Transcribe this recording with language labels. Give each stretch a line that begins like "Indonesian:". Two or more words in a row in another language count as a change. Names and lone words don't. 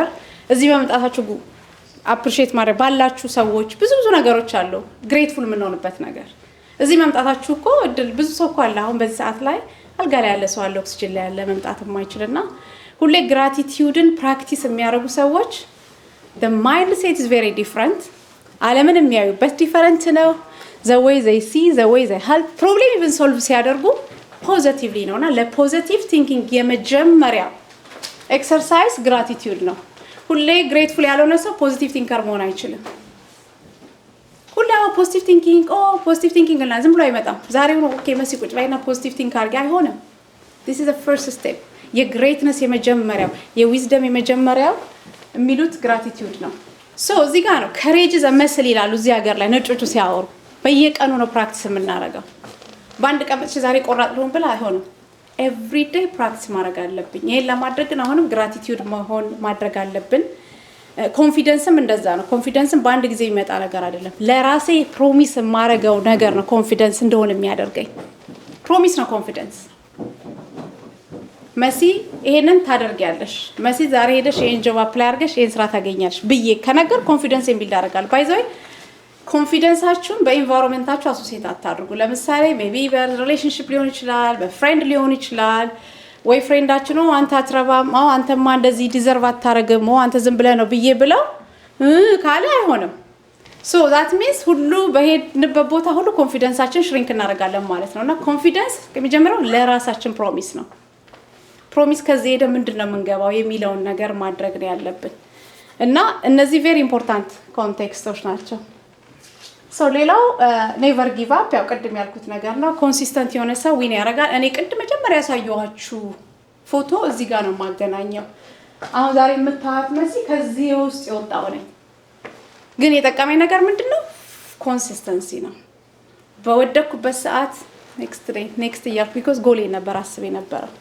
Amharic: እዚህ በመጣታችሁ አፕሪሺየት ማድረግ ባላችሁ ሰዎች ብዙ ነገሮች አሉ ግሬትፉል ምንሆንበት ነገር እዚህ መምጣታችሁ እኮ እድል ብዙ ሰው እኮ አለ አሁን በዚህ ሰዓት ላይ አልጋ ላይ ያለ ሰው አለ ኦክሲጅን ላይ ያለ መምጣት የማይችልና ሁሌ ግራቲቲዩድን ፕራክቲስ የሚያደርጉ ሰዎች
English: the mindset is very different
Amharic: ዓለምን የሚያዩበት ዲፈረንት ነው
English: the way they see the way they help problem even
Amharic: solve ሲያደርጉ positively ነውና
English: positive thinking
Amharic: የመጀመሪያ ኤክሰርሳይዝ ግራቲቲዩድ ነው ሁሌ ግሬትፉል ያልሆነ ሰው
English: positive thinker
Amharic: መሆን አይችልም ሁሌ
English: positive thinking
Amharic: እና ዝም ብሎ አይመጣም ዛሬው ነው ኦኬ መሲ ቁጭ ባይና
English: positive think
Amharic: አርጋ አይሆንም
English: this is the first step
Amharic: የግሬትነስ የመጀመሪያው የዊዝደም የመጀመሪያው የሚሉት ግራቲቲዩድ ነው ሶ እዚህ ጋር ነው
English: courage is a muscle
Amharic: ይላሉ እዚህ ሀገር ላይ ነጮቹ ሲያወሩ በየቀኑ ነው ፕራክቲስ የምናረጋው በአንድ ቀን ብቻ ዛሬ ቆራጥ ልሆን ብላ አይሆንም
English: every day practice
Amharic: ማድረግ አለብኝ ይሄን ለማድረግ ግን አሁንም gratitude መሆን ማድረግ አለብን ኮንፊደንስም እንደዛ ነው ኮንፊደንስም በአንድ ጊዜ የሚመጣ ነገር አይደለም ለራሴ ፕሮሚስ ማረጋው ነገር ነው ኮንፊደንስ እንደሆነ የሚያደርገኝ ፕሮሚስ ነው ኮንፊደንስ መሲ ይሄንን ታደርጊያለሽ መሲ ዛሬ ሄደሽ ይሄን ጆብ አፕላይ አድርገሽ ይሄን ስራ ታገኛለሽ ብዬ ከነገር
English: confidence build
Amharic: አደርጋለሁ
English: by the way
Amharic: ኮንፊደንሳችሁን በኢንቫይሮንመንታችሁ አሶሲየት አታድርጉ ለምሳሌ ሜቢ በሪሌሽንሺፕ ሊሆን ይችላል በፍሬንድ ሊሆን ይችላል ወይ ፍሬንዳችሁ ነው አንተ አትረባም አንተማ እንደዚህ ዲዘርቭ አታረግም አንተ ዝም ብለህ ነው ብዬ ብለው ካለ አይሆንም
English: so that means
Amharic: ሁሉ በሄድንበት ቦታ ሁሉ ኮንፊደንሳችን ሽሪንክ እናደርጋለን ማለት ነውና ኮንፊደንስ ከመጀመሪያው ለራሳችን ፕሮሚስ ነው ፕሮሚስ ከዚህ ሄደ ምንድነው የምንገባው የሚለውን ነገር ማድረግ ነው ያለብን እና እነዚህ
English: very important contexts
Amharic: ናቸው ሶ ሌላው
English: never give up
Amharic: ያው ቀድም ያልኩት ነገር ነው ኮንሲስተንት የሆነ ሰው ዊን ያረጋል እኔ ቀድም መጀመሪያ ያሳየኋችሁ ፎቶ እዚህ ጋር ነው ማገናኘው አሁን ዛሬ የምታዩት መሲ ከዚህ ውስጥ የወጣው ነኝ ግን የጠቀመኝ ነገር ምንድነው ኮንሲስተንሲ ነው በወደኩበት ሰዓት
English: next year
Amharic: because ጎሌ ነበር አስቤ ነበር